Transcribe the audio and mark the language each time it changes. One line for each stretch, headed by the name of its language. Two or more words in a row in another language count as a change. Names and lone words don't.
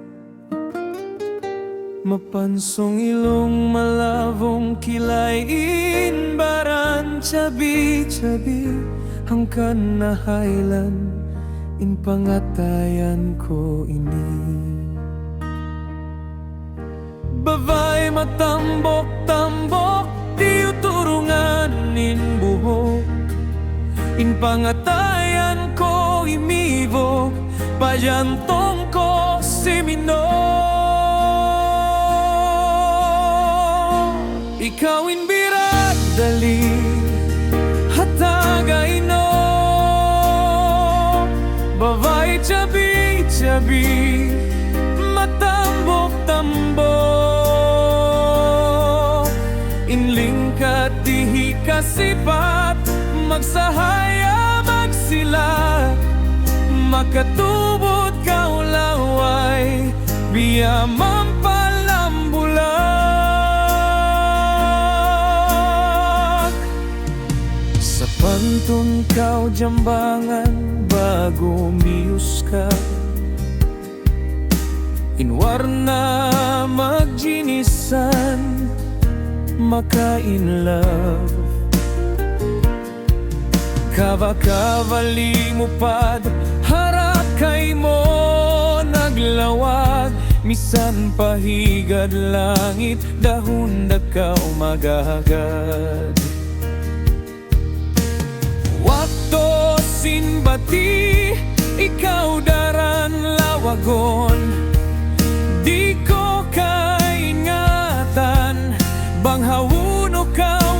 Tausug: Mapansong ilong malavong kilayin baran chabi-chabi hangkan na hailan in pangatayan ko ini. Bavay matambok-tambok di uturungan in buhok in pangatayan ko imibok payantong ko simino. Ikaw in birat dali hatagay no bavay chabi-chabi matambok-tambok inlingkat dihi kasipat magsahaya magsilat makatubot kaulaway biya mampalambulag sa pantun kau jambangan bago mius ka inwarna magjinisan maka-
English: in love
Tausug: kava-kavali mo pad harap kay mo naglawag misan pahigad langit dahon dakaw magagad wakto sinbati ikaw daran lawagon di ko kaingatan bang hawuno ka